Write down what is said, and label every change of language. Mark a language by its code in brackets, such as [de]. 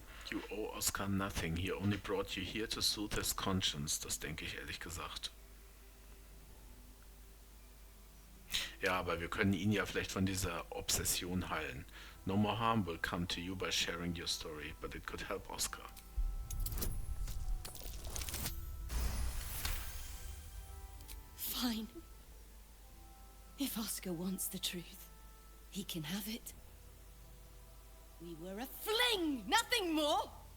[en] You owe Oskar nothing. He only brought you here to soothe his conscience. [de] Das denke ich ehrlich gesagt. Ja, aber wir können ihn ja vielleicht von dieser Obsession heilen. [en] No more harm will come to you by sharing your story, but it could help Oskar. Fine. If Oskar wants the truth, he can have it. We were a fling, nothing more.